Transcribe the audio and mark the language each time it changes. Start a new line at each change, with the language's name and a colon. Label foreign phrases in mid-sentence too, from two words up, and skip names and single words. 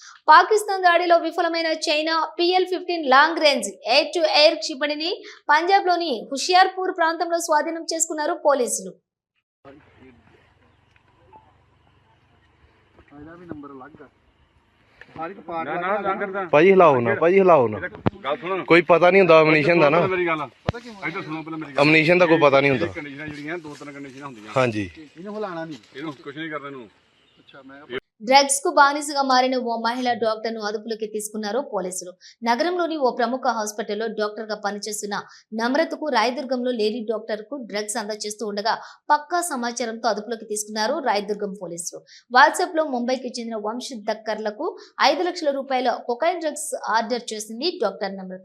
Telugu: పాకిస్తాన్ దాడిలో విఫలమైన చైనా PL-15
English: long range air to air
Telugu: క్షిపణిని పంజాబ్లోని హుషియార్పూర్ ప్రాంతంలో స్వాధీనం చేసుకున్నారు పోలీసులు.
Punjabi: ਭਾਜੀ ਹਿਲਾਓ ਨਾ ਕੋਈ ਪਤਾ ਨਹੀਂ ਹੁੰਦਾ ਅਮਨੀਸ਼ਨ ਦਾ ਨਾ ਅਮਨੀਸ਼ਨ ਦਾ ਕੋਈ ਪਤਾ ਨਹੀਂ ਹੁੰਦਾ ਦੋ ਤਿੰਨ ਕੰਡੀਸ਼ਨਾਂ ਹੁੰਦੀਆਂ ਹਾਂਜੀ ਇਹਨੂੰ ਹਿਲਾਣਾ ਨਹੀਂ ਇਹਨੂੰ ਕੁਝ ਨਹੀਂ ਕਰਨਾ ਇਹਨੂੰ ਅੱਛਾ ਮੈਂ
Telugu: డ్రగ్స్ కు బానిసగా మారిన ఓ మహిళా డాక్టర్ ను అదుపులోకి తీసుకున్నారు పోలీసులు. నగరంలోని ఓ ప్రముఖ హాస్పిటల్లో డాక్టర్ గా పనిచేస్తున్న నమ్రతకు రాయదుర్గంలో
English: lady doctor
Telugu: కు డ్రగ్స్ అందజేస్తూ ఉండగా పక్కా సమాచారంతో అదుపులోకి తీసుకున్నారు రాయదుర్గం పోలీసులు. వాట్సాప్ లో ముంబైకి చెందిన వంశ్ దక్కర్లకు 5 లక్షల రూపాయల
English: cocaine drugs
Telugu: ఆర్డర్ చేసింది డాక్టర్ నమ్రత.